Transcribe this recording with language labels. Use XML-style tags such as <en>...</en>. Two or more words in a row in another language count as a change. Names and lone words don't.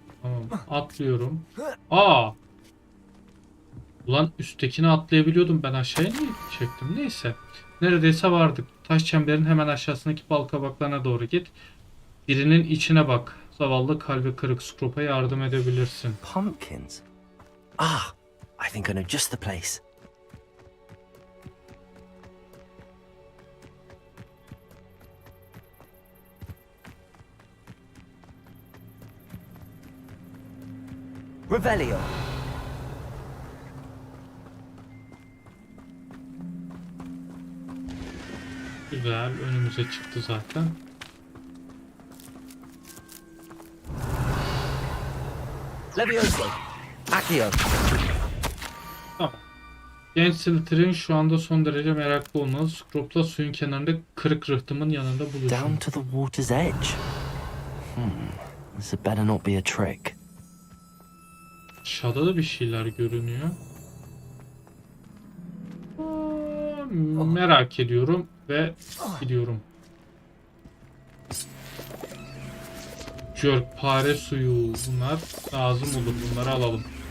<tr>Tamam. Atlıyorum. Aa! Ulan üsttekini atlayabiliyordum. Ben aşağıya niye çektim? Neyse. Neredeyse vardık. Taş çemberin hemen aşağısındaki bal kabaklarına doğru git. Birinin içine bak. Zavallı kalbi kırık Scrope'a yardım edebilirsin.</tr> <en>Pumpkins. Ah, I think I know just the place. Revelio.</en> <tr>Güzel. Önümüze çıktı zaten. Levioso. Accio. Tamam. Genç Slytherin şu anda son derece meraklı olmalı. Scrope'la suyun kenarında kırık rıhtımın yanında buluşun.</tr> <en>Down to the water's edge. This had better not be a trick.</en> <tr>Aşağıda da bir şeyler görünüyor. Merak ediyorum ve gidiyorum. Jörgpare suyu. Bunlar lazım olur. Bunları alalım.</tr>